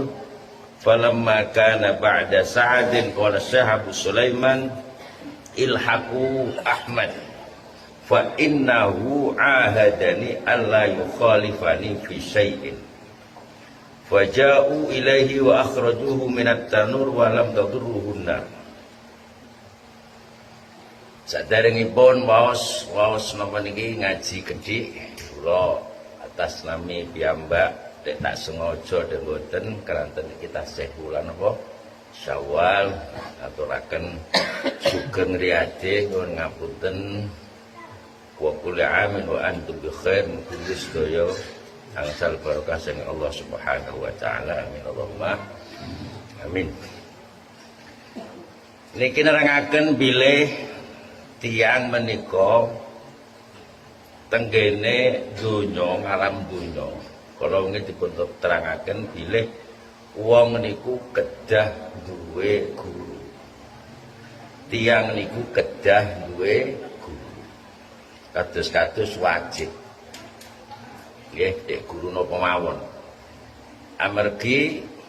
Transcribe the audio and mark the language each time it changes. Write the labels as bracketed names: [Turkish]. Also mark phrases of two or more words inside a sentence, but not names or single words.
[Arabic] فلما كان بعد ساعة قال الشيخ أبو سليمان الحقوا أحمد فإنه عاهدني ألا يخالفني في شيء، فجاءوا إليه وأخرجوه من التنور ولم تضره النار. [Javanese] Saderengipun waos napa niki ngaji gedhi kula atas nami piyambak nek tak sengaja nek mboten keranten kita tasih wulan apa Syawal aturaken sugeng riyade nyuwun ngapunten [Arabic] وكل عام وأنتم بخير, [Javanese] mugi sedaya angsal barokah saking Allah [Arabic] سبحانه وتعالى. آمين اللهم آمين. [Javanese] Niki nerangaken bilih tiyang menika tenggene donya ngalam donya kala wingi dipun terangaken bilih wong niku kedah duwe guru, tiyang niku kedah duwe guru kados-kados wajib nggih nek guru napa mawon, amargi